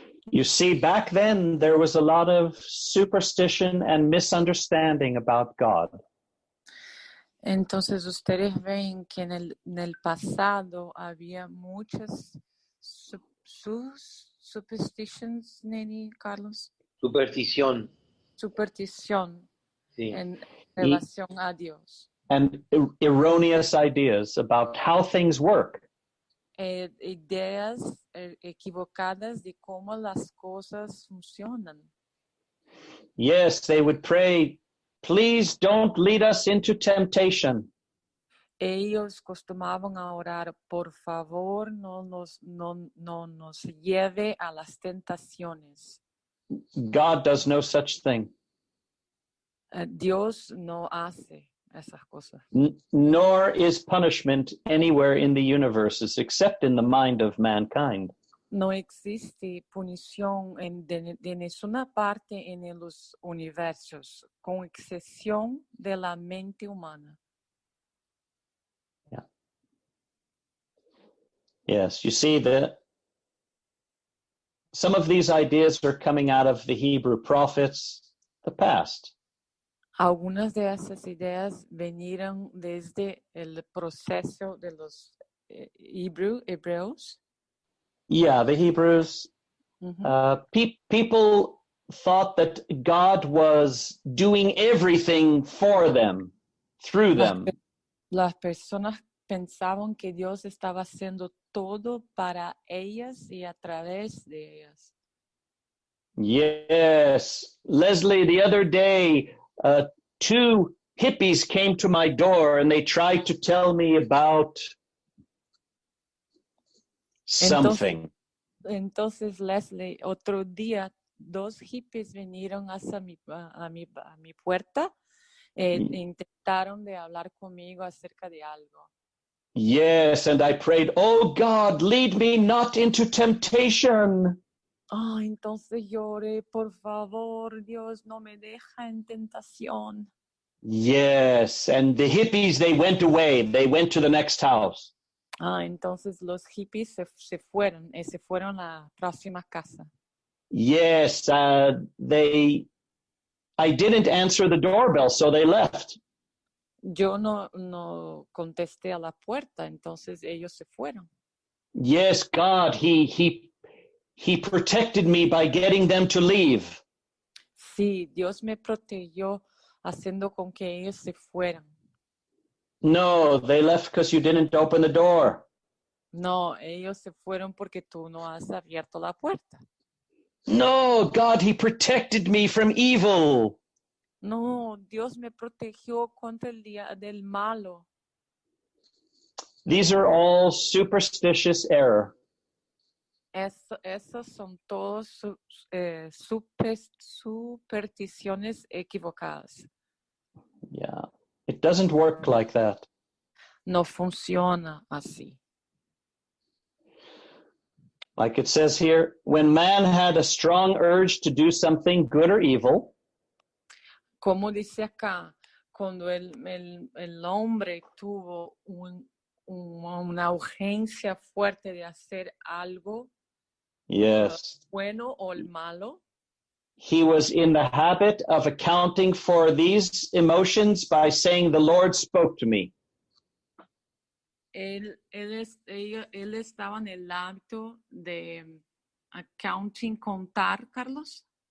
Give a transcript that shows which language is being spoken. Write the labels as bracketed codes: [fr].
[en] You see, back then there was a lot of superstition and misunderstanding about God. [es] Entonces ustedes ven que en el pasado había muchas superstitions, Neni, Carlos. Superstición. Superstición Sí. en relación a Dios. [en] And erroneous ideas about how things work. [es] Ideas equivocadas de cómo las cosas funcionan. [en] Yes, they would pray, please don't lead us into temptation. [es] Ellos costumaban a orar, por favor, no nos lleve a las tentaciones. [en] God does no such thing. [es] Dios no hace esas cosas. [en] Nor is punishment anywhere in the universes except in the mind of mankind. [es] No existe punición de ninguna parte en los universos, con excepción de la mente humana. [en] Yeah. Yes, you see that some of these ideas are coming out of the Hebrew prophets, the past. [es] Algunas de esas ideas vinieron desde el proceso de los hebreos. [en] Yeah, the Hebrews. Mm-hmm. People thought that God was doing everything for them, through them. [es] Las personas pensaban que Dios estaba haciendo todo para ellas y a través de ellas. [en] Yes, Leslie, the other day, 2 hippies came to my door and they tried to tell me about something. [es] Entonces, Leslie, otro día, 2 hippies vinieron hacia mi puerta e intentaron de hablar conmigo acerca de algo. [en] Yes, and I prayed, oh God, lead me not into temptation. [es] Entonces lloré, por favor, Dios, no me deja en tentación. [en] Yes, and the hippies, they went away. They went to the next house. [es] Entonces los hippies se fueron a la próxima casa. [en] Yes, I didn't answer the doorbell, so they left. [es] Yo no contesté a la puerta, entonces ellos se fueron. [en] Yes, God, he protected me by getting them to leave. [es] Sí, Dios me protegió haciendo con que ellos se fueran. [en] No, they left because you didn't open the door. [es] No, ellos se fueron porque tú no has abierto la puerta. [en] No, God, he protected me from evil. [es] No, Dios me protegió contra el día del malo. [en] These are all superstitious error. [es] Esas son todas supersticiones equivocadas. [en] Yeah, it doesn't work like that. [es] No funciona así. [en] Like it says here, when man had a strong urge to do something good or evil, [es] como dice acá, cuando el hombre tuvo una urgencia fuerte de hacer algo, [en] yes, [es] bueno o el malo, [en] he was in the habit of accounting for these emotions by saying, the Lord spoke to me. [es] Él estaba en el hábito de accounting, contar, Carlos.